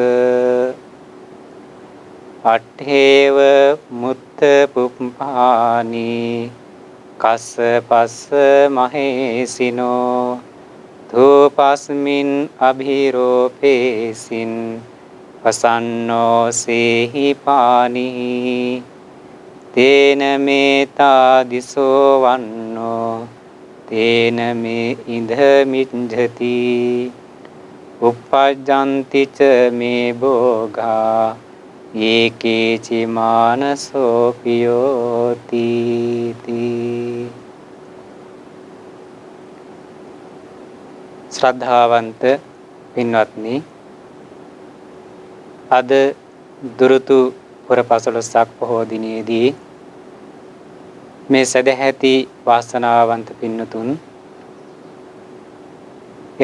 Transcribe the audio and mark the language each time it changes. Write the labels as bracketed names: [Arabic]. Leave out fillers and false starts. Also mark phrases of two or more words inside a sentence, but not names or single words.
[Pali] අට්ඨේව මුත්ත පුප්පානි කස්ස පස්ස මහේසිනෝ ධූපස්මින් අභිරෝපේසින් වසන්නෝ සේහි පානි තේන මේතා දිසෝ වන්නෝ තේන මේ ඉඳ මිච්ඡති uppajjanti ca මේ භෝගා ඒකේ චිමානසෝ පියෝති. [Sinhala] ශ්‍රද්ධාවන්ත පින්වත්නි, අද දුරුතු පුර පසළොස්වක පොහෝ දිනයේදී මේ සදැහැති වාසනාවන්ත පින්නතුන් ඒ